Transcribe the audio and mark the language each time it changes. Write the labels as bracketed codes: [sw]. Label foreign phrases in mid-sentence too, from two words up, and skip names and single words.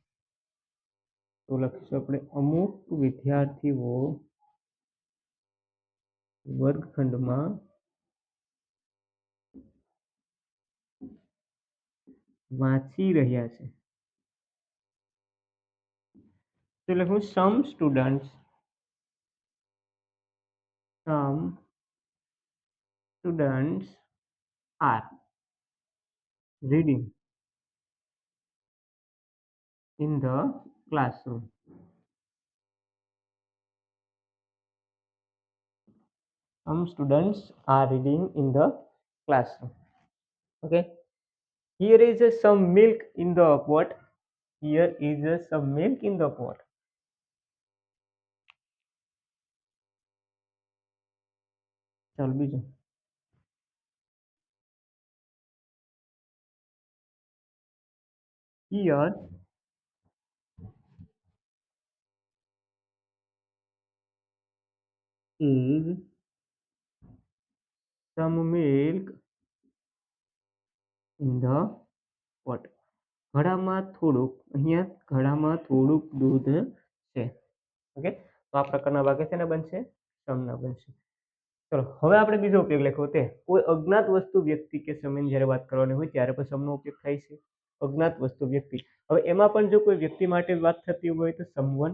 [gu] તો લખીશું આપણે અમુક વિદ્યાર્થીઓ વર્ગખંડમાં વાંચી રહ્યા છે. તો લખું [en] some students are reading in the classroom. some students are reading in the classroom. Okay, here is some milk in the pot. Here is some milk in the pot. [gu] ચાલો બીજું. [en] Here is some milk in the pot. [gu] ઘડામાં થોડુંક, અહીંયા ઘડામાં થોડુંક દૂધ છે. ઓકે, તો આ પ્રકારના વાક્ય છે ને બનશે, સમના બનશે. ચલો હવે આપણે બીજો ઉપયોગ લખો તે કોઈ અજ્ઞાત વસ્તુ વ્યક્તિ કે સમયની જ્યારે વાત કરવાની હોય ત્યારે પણ સમનો ઉપયોગ થાય છે. અજ્ઞાત વસ્તુ વ્યક્તિ, હવે એમાં પણ જો કોઈ વ્યક્તિ માટે વાત થતી હોય તો સમવન.